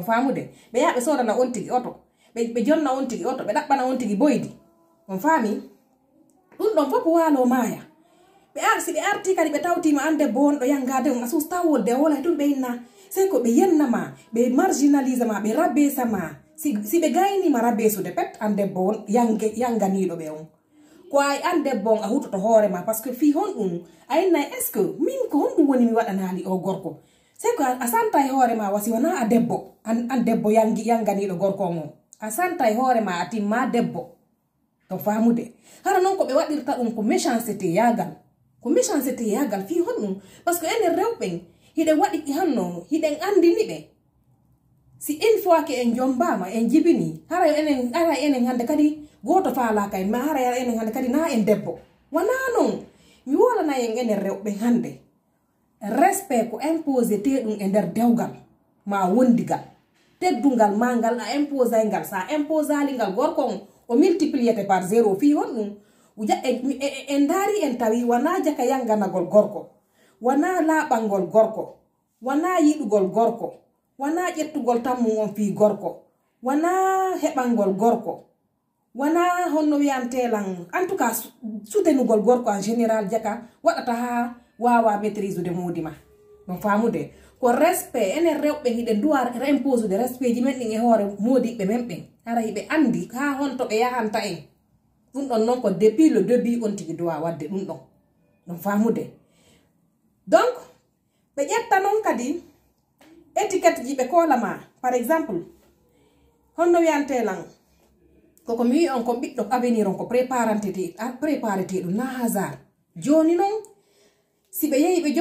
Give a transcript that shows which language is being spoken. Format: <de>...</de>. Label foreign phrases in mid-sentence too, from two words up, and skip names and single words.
<ff>famude ɓe yaɓe sodana on tigi oto ɓe jonna on tigi oto ɓe ɗaɓɓana on tigi boydi on faami ɗum ɗon fof waalo maaya si ɓe arti kadi ɓe tawtima an debbo wonɗo yangade on a susta wolde a wolay tun ɓe inna sey ko ɓe yennama ɓe marginalise ma ɓe rabesa ma si ɓe gaynima rabesude pet an debbo won yanganiɗo ɓe on ko ay an debbo on a hutoto hoorema</ff> <fr>par ce que</fr> <ff>fi honɗum a innay</ff> <fr>est ce que</fr> <ff>min ko honɗum woni mi waɗanali o gorko sey ko a santa e hoorema wasi wona a debbo an debbo yanganiɗo gorko on a santa e hoorema a timma debbo to famude hara noon ko ɓe waɗirta ɗum ko méchanceté yagal fi honɗum</ff> <fr>par ce que</fr> <ff>enen rewɓen hiɗen waɗi hanno hiɗen andini ɓe si</ff> <fr>une fois que</fr> <ff>en jombama en jibini hara enen hande kadi goto faalaka en ma hara enen hande kadi na en debbo wana non mi wolana en enen rewɓe hande respect ko imposé teɗum e nder dewgal ma wondigal teddungal ma ngal a imposay ngal sa imposali ngal gorko on o</ff> <fr>multipliété par 0</fr> <ff>fi honɗum en daari en tawi wana jaka yanganagol gorko wana laaɓangol gorko wana yiɗugol gorko wana ƴettugol tammum on fi gorko wana heɓangol gorko wana honno wiyantelan</ff> <fr>en tout cas</fr> <ff>soutenugol gorko</ff> <fr>en général</fr> <ff>jaka waɗata ha wawa maîtrise de modima ɗum famude ko respect enen rewɓe hiɗen duwa impose de respect ji men ɗin e hoore modiɓɓe men ɓen hara hiɓe andi ha honto ɓe yahanta en ɗum ɗon noon ko</ff> <fr>depuis le début</fr> <ff>on tigi duwa wadde ɗum ɗon ɗum famude donc ɓe ƴetta noon kadi étiquette ji ɓe kolama</ff> <fr>par exemple</fr> <ff>honno wiyantelan koko mi wi on ko ɓiɗɗo avenir on ko préparé teɗum na hasard joni noon si ɓe yehi ɓe</ff>